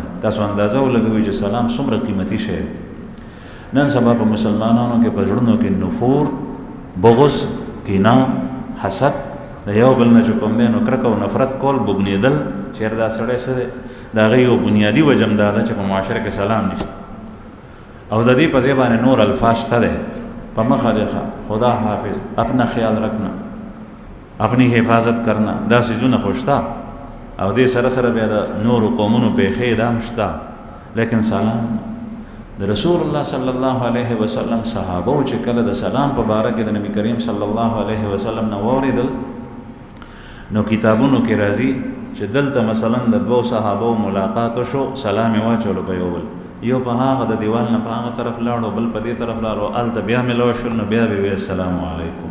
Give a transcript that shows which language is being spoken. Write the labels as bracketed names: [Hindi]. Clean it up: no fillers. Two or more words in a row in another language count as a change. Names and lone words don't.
[Pashto] تاسو اندازه ولګوئ چې سلام څومره قیمتي شی دی. نن سبا په مسلمانانو کې په زړونو کې نفور، بغض، کینه، حسد، د یو بل نه چې کوم دی نو کرکه او نفرت کول، بوږنېدل، چېر دا سړی څه دی، د هغې یو بنیادي وجه هم دا ده چې په معاشره کې سلام نشته. او د دې په ځای باندې نور الفاظ شته دی په مخه دی [Urdu] خدا حافظ، اپنا خیال رکھنا، اپنی حفاظت کرنا، [Pashto] دا څیزونه خو شته او دې سره سره بیا د نورو قومونو پیښې دا هم شته، لیکن سلام د [Arabic] رسول الله صلی الله علیه وسلم [Pashto] صحابه چې کله د سلام په باره کې د [Arabic] نبی کریم صلی الله علیه وسلم [Pashto] نه واورېدل نو کتابونو کې راځي چې دلته مثلا د دوو صحابو ملاقات شو، سلام یې واچولو په یو بل، یو په هغه د دیوال نه په هغه طرف لاړو، بل په دې طرف لاړو، هلته بیا ملو شول نو بیا به وی [Arabic] السلام علیکم.